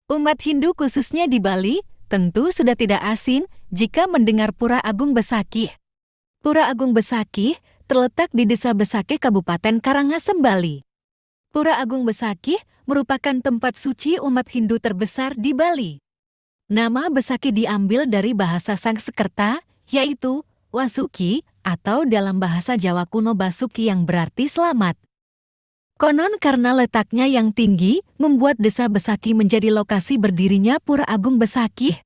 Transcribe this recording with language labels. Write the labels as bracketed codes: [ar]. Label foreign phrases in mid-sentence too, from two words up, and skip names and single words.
[id] Umat Hindu khususnya di Bali, tentu sudah tidak asing jika mendengar Pura Agung Besakih. Pura Agung Besakih terletak di Desa Besakih, Kabupaten Karangasem, Bali. Pura Agung Besakih merupakan tempat suci umat Hindu terbesar di Bali. Nama Besakih diambil dari bahasa Sanskerta, yaitu Wasuki, atau dalam bahasa Jawa kuno Basuki yang berarti selamat. Konon karena letaknya yang tinggi, membuat Desa Besakih menjadi lokasi berdirinya Pura Agung Besakih.